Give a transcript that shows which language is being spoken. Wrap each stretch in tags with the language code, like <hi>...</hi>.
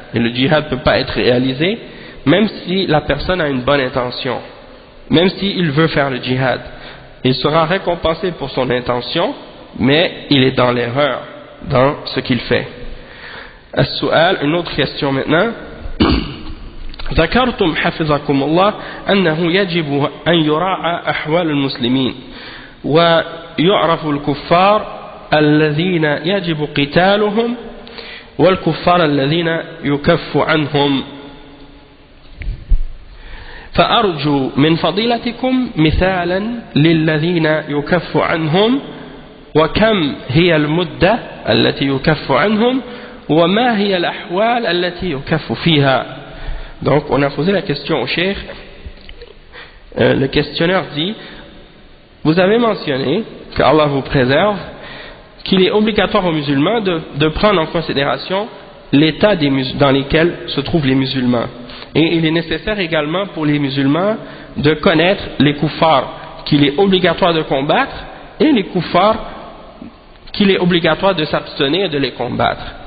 <fr>Et le djihad ne peut pas être réalisé, même si la personne a une bonne intention, même s'il veut faire le djihad. Il sera récompensé pour son intention, mais il est dans l'erreur dans ce qu'il fait. As-su'al, une autre question maintenant.</fr> <ar>ذكرتم حفظكم الله أنه يجب أن يراعى أحوال المسلمين ويعرف الكفار الذين يجب قتالهم والكفار الذين يكف عنهم فأرجو من فضيلتكم مثالا للذين يكف عنهم وكم هي المدة التي يكف عنهم وما هي الأحوال التي يكف فيها.</ar> <fr>Donc on a posé la question au cheikh. Le questionneur dit, vous avez mentionné que Allah vous préserve, qu'il est obligatoire aux musulmans de prendre en considération l'état dans lequel se trouvent les musulmans. Et il est nécessaire également pour les musulmans de connaître les kuffars qu'il est obligatoire de combattre et les kuffars qu'il est obligatoire de s'abstenir de les combattre.</fr>